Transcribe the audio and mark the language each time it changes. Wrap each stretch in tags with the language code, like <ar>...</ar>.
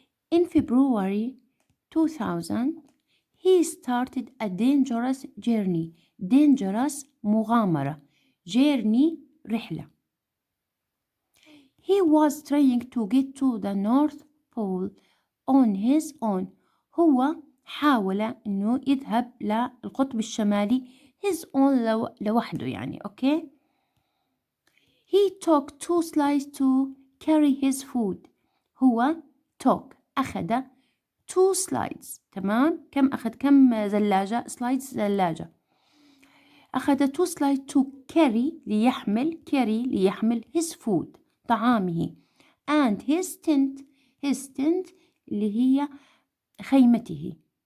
<en>In February 2000, he started a dangerous journey. Dangerous مغامرة. Journey رحلة. He was trying to get to the North Pole on his own.</en> <ar>هو حاول إنه يذهب للقطب الشمالي</ar> <en>his own</en> <ar>لوحده يعني okay.</ar> <en>He took 2 slides to carry his food. هو took أخذ 2 slides.</en> <ar>تمام؟ كم زلاجة slides زلاجة.</ar> <en>أخذ 2 slides to carry ليحمل his food طعامه and his tent</en> <ar>اللي هي خيمته.</ar>